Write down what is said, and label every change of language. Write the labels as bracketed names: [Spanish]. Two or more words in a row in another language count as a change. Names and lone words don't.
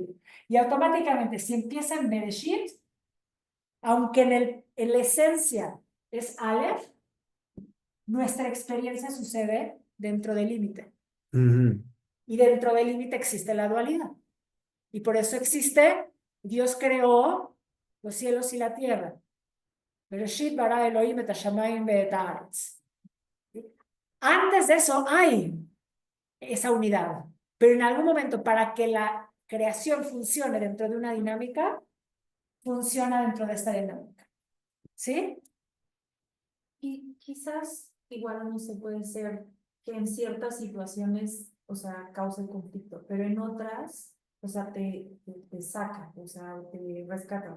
[Spanish] Y automáticamente, si empieza en Bereshit, aunque en la esencia es Aleph, nuestra experiencia sucede dentro del límite. Ujú. Y dentro del límite existe la dualidad. Y por eso existe, Dios creó los cielos y la tierra. [Hebrew] בראשית ברא אלוהים את השמים ואת הארץ. [Spanish] Antes de eso hay esa unidad. Pero en algún momento, para que la creación funcione dentro de una dinámica, funciona dentro de esta dinámica. ¿Sí? Y quizás igual no se puede ser que en ciertas situaciones, o sea, cause conflicto, pero en otras, o sea, te saca, o sea, te rescata.